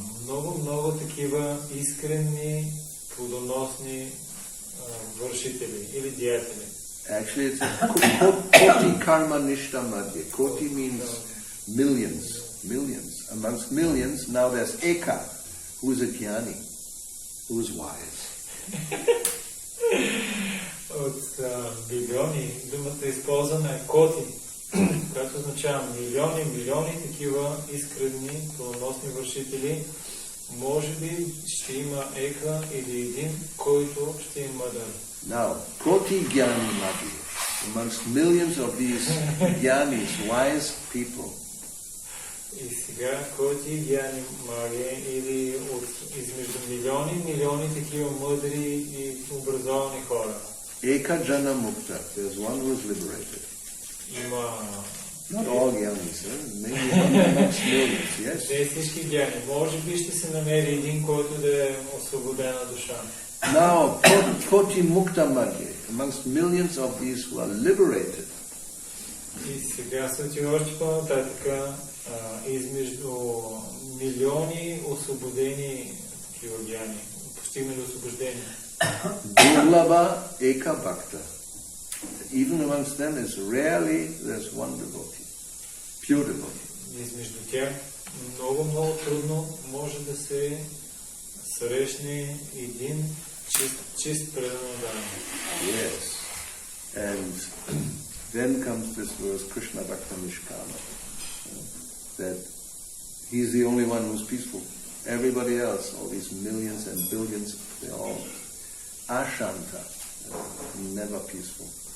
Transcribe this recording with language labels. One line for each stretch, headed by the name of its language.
Bulgarian: От много такива искрени, плодоносни вършители или деятели.
English: Actually, it's
Sanskrit: koti karma nishta madhya.
English: Koti means millions. Amongst millions, now there's eka, who is a jnani, who is wise.
Bulgarian: От билиони, думата използвана е коти, която означава милиони такива искрени, плодоносни вършители. Може би ще има ека или един, който ще е мъдър.
English: Now,
Sanskrit: koti jnani madhya,
English: amongst millions of these jnanis, wise people.
Bulgarian: И сега коти гяни магия или измежду милиони такива мъдри и образовани хора.
Sanskrit: Eka jana mukta,
English: there's one who is liberated.
Bulgarian: Има...
English: Not all jnanis, maybe one amongst millions, yes?
Bulgarian: Те всички гяни. Може би ще се намери един, който да е освободена душа.
English: Now,
Sanskrit: koti mukta madhya,
English: amongst millions of these who are liberated.
Bulgarian: И сега се отива още по-нататък, измежду милиони освободени такива гяни, постигнали освобождение.
Sanskrit: Durlabha eka bhakta.
English: Even amongst them is rarely there's one devotee, pure devotee.
Bulgarian: Измежду тях много трудно може да се срещне един чист преданен.
English: Yes. And then comes this verse,
Sanskrit: Krishna Bhakta Nishkama,
English: that he's the only one who's peaceful. Everybody else, all these millions and billions, they're all ashanta, never peaceful.